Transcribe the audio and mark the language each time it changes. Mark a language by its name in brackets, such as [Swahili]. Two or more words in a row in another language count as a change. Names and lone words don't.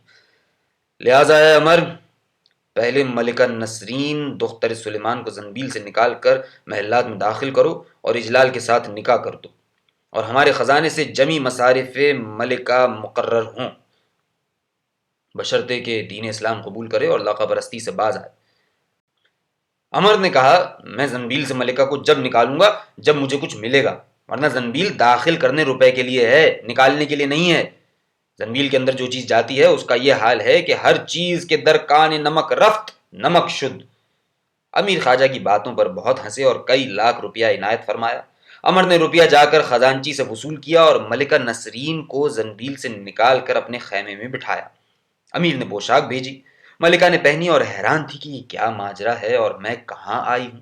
[Urdu] لہٰذا اے امر، پہلے ملکہ نسرین دختر سلیمان کو زنبیل سے نکال کر محلات میں داخل کرو اور اجلال کے ساتھ نکاح کر دو، اور ہمارے خزانے سے جمی مصارف ملکہ مقرر ہوں، بشرطے کہ دین اسلام قبول کرے اور لقب پرستی سے باز آئے۔ عمر نے کہا، میں زنبیل سے ملکہ کو جب نکالوں گا جب مجھے کچھ ملے گا، ورنہ زنبیل داخل کرنے روپے کے لیے ہے، نکالنے کے لیے نہیں ہے۔ زنبیل کے اندر جو چیز جاتی ہے اس کا یہ حال ہے کہ ہر چیز کے [Persian] درکان نمک رفت نمک شد۔ [Urdu] امیر خواجہ کی باتوں پر بہت ہنسے اور کئی لاکھ روپیہ عنایت فرمایا۔ عمر نے روپیہ جا کر خزانچی سے وصول کیا اور ملکہ نسرین کو زنبیل سے نکال کر اپنے خیمے میں بٹھایا۔ امیر نے پوشاک بھیجی، ملکہ نے پہنی اور حیران تھی کہ یہ کیا ماجرا ہے اور میں کہاں آئی ہوں۔